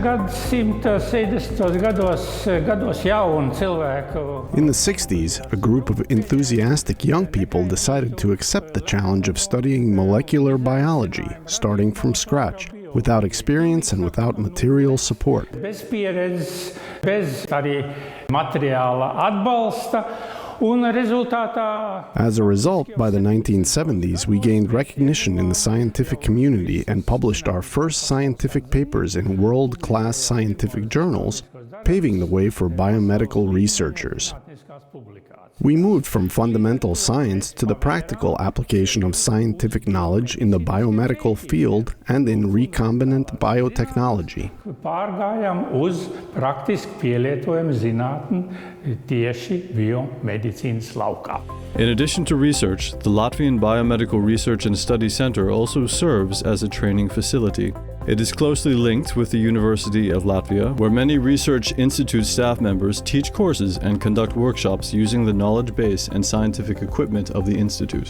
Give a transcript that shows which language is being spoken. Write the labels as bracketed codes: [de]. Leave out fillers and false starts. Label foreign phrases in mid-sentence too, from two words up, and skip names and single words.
[en] 60s, a group of enthusiastic young people decided to accept the challenge of studying molecular biology, starting from scratch, without experience and without material support. [lv] Bez pieredzes, bez arī materiāla atbalsta, un rezultātā. [en] As a result, by the 1970s, we gained recognition in the scientific community and published our first scientific papers in world-class scientific journals, paving the way for biomedical researchers. We moved from fundamental science to the practical application of scientific knowledge in the biomedical field and in recombinant biotechnology. [lv] Pārgājām uz praktiski pielietojumu zinātni tieši biomedicīnas laukā. [en] In addition to research, the Latvian Biomedical Research and Study Center also serves as a training facility. It is closely linked with the University of Latvia, where many Research Institute staff members teach courses and conduct workshops using the knowledge base and scientific equipment of the Institute.